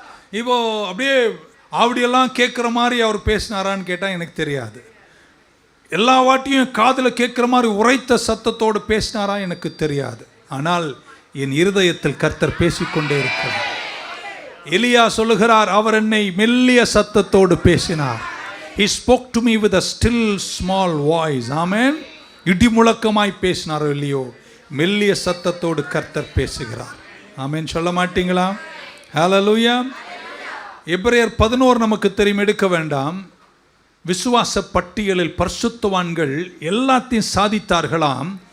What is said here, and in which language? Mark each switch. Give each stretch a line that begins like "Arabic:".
Tamil: இப்போ அப்படியே அப்படியெல்லாம் கேட்குற மாதிரி அவர் பேசினாரான்னு கேட்டால் எனக்கு தெரியாது. எல்லா வாட்டியும் காதில் கேட்குற மாதிரி உரைத்த சத்தத்தோடு பேசினாரா எனக்கு தெரியாது. ஆனால் என் இருதயத்தில் கர்த்தர் பேசிக்கொண்டே இருக்கிறார். எலியா சொல்லுகிறார், அவர் என்னை மெல்லிய சத்தத்தோடு பேசினார்.
English: He spoke to me with a still small voice.
Tamil: ஆமென். இடி முழக்கமாய் பேசினாரோ இல்லையோ, மெல்லிய சத்தத்தோடு கர்த்தர் பேசுகிறார். ஆமென் சொல்ல மாட்டீங்களா? ஹல்லேலூயா. எபிரேயர் 11 நமக்கு தெரியும், எடுக்க வேண்டாம். விசுவாச பட்டியலில் பரிசுத்தவான்கள் எல்லாத்தையும் சாதித்தார்களாம்.